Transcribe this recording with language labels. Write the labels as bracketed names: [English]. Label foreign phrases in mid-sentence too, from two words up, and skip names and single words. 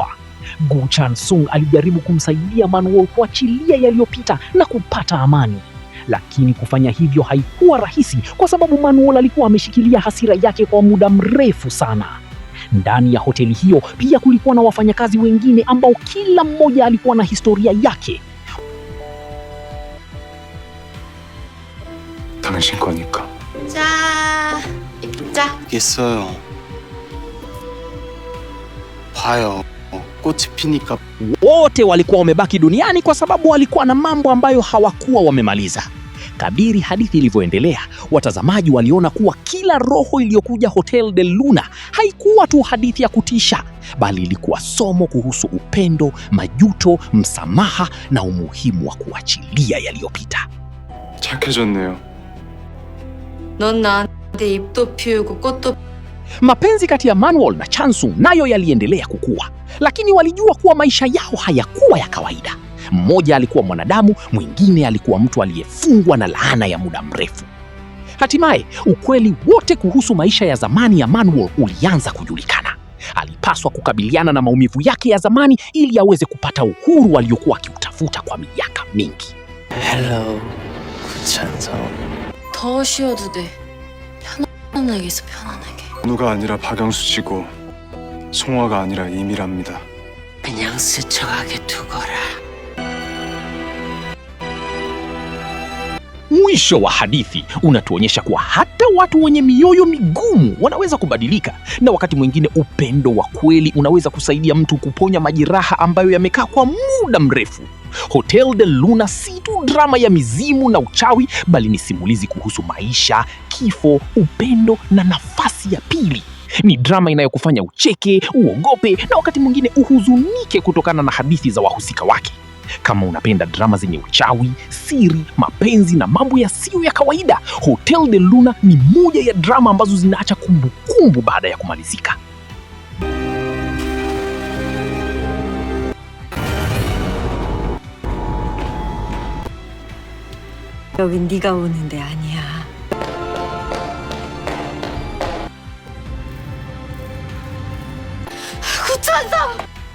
[Swahili] Gu Chansung alijaribu kumsaidia Manuol kuachilia yaliyopita na kupata amani. Lakini kufanya hivyo haikuwa rahisi kwa sababu Manuol alikuwa ameshikilia hasira yake kwa muda mrefu sana. Ndani ya hoteli hiyo pia kulikuwa na wafanyakazi wengine ambao kila mmoja alikuwa na historia yake. [Korean] 당신 거니까. 자, 입자. 있어요. 봐요. 꽃이 피니까 [Swahili] Wote walikuwa wamebaki duniani kwa sababu walikuwa na mambo ambayo hawakuwa wamemaliza. Kadiri hadithi ilivyoendelea, watazamaji waliona kuwa kila roho iliyokuja Hotel del Luna haikuwa tu hadithi ya kutisha, bali ilikuwa somo kuhusu upendo, majuto, msamaha na umuhimu wa kuachilia yaliyopita. [Korean] 착해졌네요. 넌 나한테 입도 피우고 꽃도. [Swahili] Mapenzi kati ya Manuol na Chansung nayo yaliendelea kukua, lakini walijua kuwa maisha yao hayakuwa ya kawaida. Mmoja alikuwa mwanadamu, mwingine alikuwa mtu aliyefungwa na laana ya muda mrefu. Hatimaye, ukweli wote kuhusu maisha ya zamani ya Manuol ulianza kujulikana. Alipaswa kukabiliana na maumivu yake ya zamani ili aweze kupata uhuru aliokuwa akiutafuta kwa miaka mingi. [Korean] 헬로 구찬성. 더 쉬어도 돼. 편안하게 있어, 편안하게. 누가 아니라 박영수치고 송화가 아니라 이미랍니다. 그냥 스쳐가게 두거라. [Swahili] Mwisho wa hadithi unatuonyesha kuwa hata watu wenye mioyo migumu wanaweza kubadilika, na wakati mwingine upendo wa kweli unaweza kusaidia mtu kuponya majeraha ambayo yamekaa kwa muda mrefu. Hotel del Luna si tu drama ya mizimu na uchawi, bali ni simulizi kuhusu maisha, kifo, upendo na nafasi ya pili. Ni drama inayokufanya ucheke, uogope na wakati mwingine uhuzunike kutokana na hadithi za wahusika wake. Kama unapenda drama zenye uchawi, siri, mapenzi na mambo yasiyo ya kawaida, Hotel del Luna ni moja ya drama ambazo zinaacha kumbukumbu baada ya kumalizika. [Korean] 여긴 네가 오는 데 아니야. 구천성!